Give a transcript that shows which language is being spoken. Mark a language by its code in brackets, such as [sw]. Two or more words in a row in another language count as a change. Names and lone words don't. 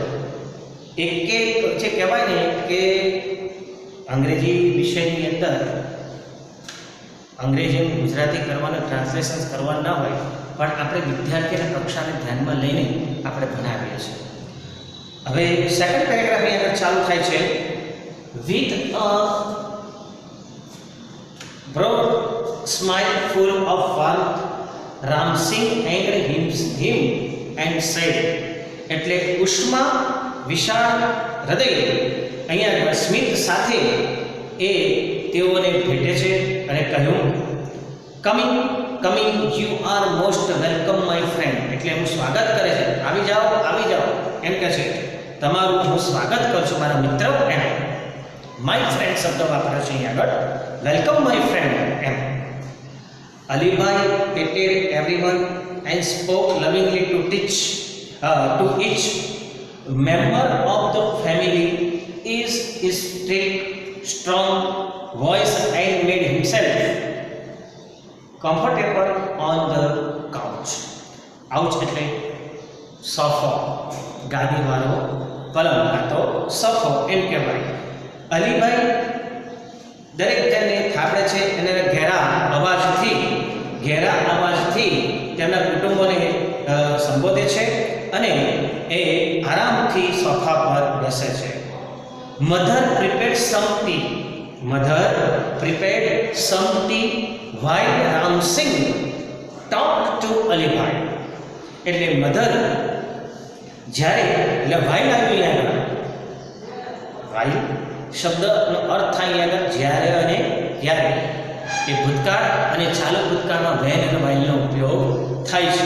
[gu] એક જે કહેવાય ને કે અંગ્રેજી વિષયની અંદર અંગ્રેજી ગુજરાતી કરવાનું, ટ્રાન્સલેશન કરવાનું ના હોય, પણ આપણે વિદ્યાર્થીના કક્ષાને ધ્યાનમાં લઈને આપણે ભણાવીએ છીએ. હવે [en] second paragraph [gu] અહીં આગળ ચાલુ થાય છે. [en] with a broad smile full of warmth, Ramsingh angered him and said, [gu] એટલે ઉષ્મા વિશાળ હૃદય અહીંયા સ્મિત સાથે એ તેઓને ભેટે છે અને કહ્યું, [en] coming you are most welcome my friend. [gu] એટલે હું સ્વાગત કરે છે, આવી જાઓ એમ કહે છે, તમારું હું સ્વાગત કરું છું મારા મિત્ર એમ. [en] my friend [gu] શબ્દ વાપરે છે અહીં આગળ, [en] welcome my friend [gu] એમ. [en] Alibhai patted everyone and spoke lovingly to each member of the family is strict, strong voice and made himself comfortable on the couch. [gu] એટલે સોફો, ગાદીવાળો પલંગ કાં તો સોફો એમ કહેવાય. અલીભાઈ દરેક જણને થાબડે છે અને ઘેરા અવાજથી તેમના કુટુંબોને સંબોધે છે અને એ આરામથી સોફા પર બેસે છે. [en] Mother prepared some tea while Ramsingh talked to અલીભાઈ. [gu] એટલે મધર જ્યારે એટલે while આવ્યું આગળ, while શબ્દનો અર્થ થાય આગળ જ્યારે અને ત્યારે. એ ભૂતકાળ અને ચાલુ ભૂતકાળમાં વેન અને whileનો ઉપયોગ થાય છે.